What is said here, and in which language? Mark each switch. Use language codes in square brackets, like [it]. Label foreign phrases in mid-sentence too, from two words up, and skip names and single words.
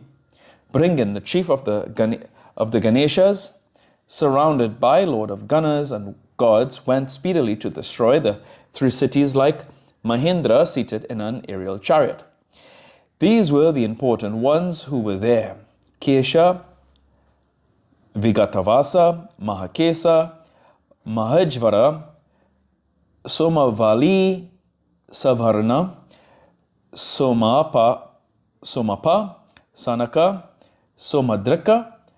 [en] Bring in the chief of the Ganeshas, surrounded by Lord of Ganas and gods, went speedily to destroy the three cities like Mahendra seated in an aerial chariot. These were the important ones who were there: Kesha, Vigatavasa, Mahakesa, Mahajvara, Somavali, Savarna, Somapa, Sanaka, Somadrika,